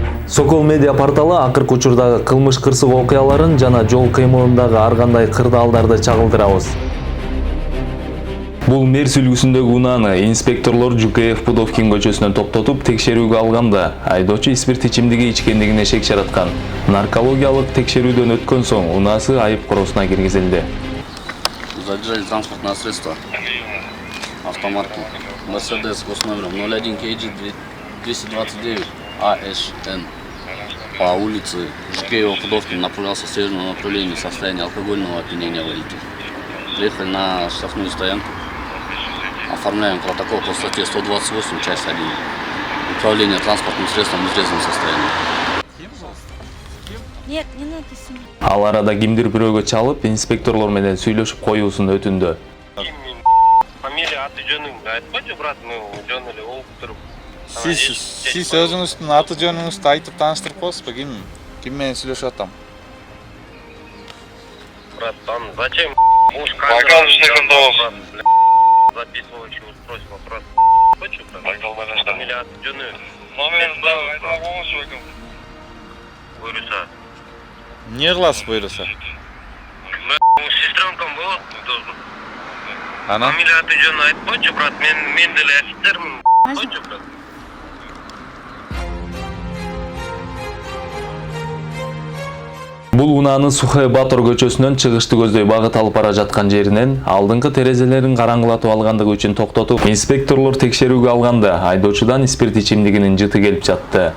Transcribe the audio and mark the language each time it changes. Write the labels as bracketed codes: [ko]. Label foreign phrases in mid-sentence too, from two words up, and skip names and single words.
[ky] Сокол медиа порталы акыркы учурдагы кылмыш кырсык окуяларын жана жол кыймылындагы ар кандай кырдаалдарды чагылдырабыз. Бул Мерс үлгүсүндөгү унааны инспекторлор Жукеев Пудовкин көчөсүнөн топтотуп текшерүүгө алганда, айдоочу спирт ичимдиги ичкендигине шек жараткан. Наркологиялык текшерүүдөн өткөн соң унаасы айып коросуна киргизилди. [ru] Задержали транспортное средство автомарки Mercedes с номером 01 KG 229 ASN по улице Жукеева Пудовкин направлялся в северном направлении в состоянии алкогольного опьянения водителя. Приехали на штрафную стоянку. Оформляем протокол по статье 128, часть 1. Управление транспортным средством в нетрезвом состоянии. Нет, не надо снимать. [ky] Ал арада кимдир бирөөгө чалып, инспекторлор менен сүйлөшүп коюусун өтүндү. Фамилия аты жөнүңдү айтпайчы, брат, жөн эле болуп туруп. Сиз өзүңүздүн аты жөнүңүздү айтып тааныштырып коесузбу? Ким менен сүйлөшүп атам? [ru] Брат, там зачем записывающее устройство, брат? Хочешь, брат? [ky] Фамилия аты жөнү. Буйруса. Эмне кыласыз буйруса? Сестренкам болот должен. Анан? Фамилия аты жөнү айтпайчы, брат, мен деле офицермин. Койчу, брат. Бул унааны Сухай Батор көчөсүнөн чыгышты көздөй багыт алып бара жаткан жеринен алдыңкы терезелерин караңгылатып алгандыгы үчүн токтотуп, инспекторлор текшерүүгө алганда айдоочудан спирт ичимдигинин жыты келип жатты.